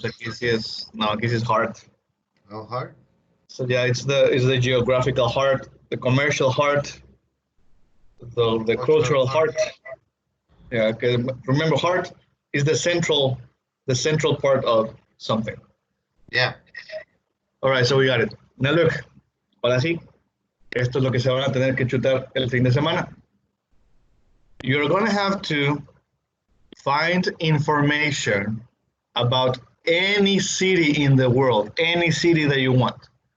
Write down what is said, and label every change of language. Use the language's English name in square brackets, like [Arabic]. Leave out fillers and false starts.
[Spanish] Pues aquí sí es, no, aquí sí es heart. [English] Oh, heart? So yeah, it's the geographical heart, the commercial heart, the cultural heart. Yeah, okay. Remember, heart is the central part of something. Yeah. All right, so we got it. Now look, [Spanish] ahora sí, esto es lo que se van a tener que chutar el fin de semana. [English] You're going to have to find information about any city in the world, any city that you want.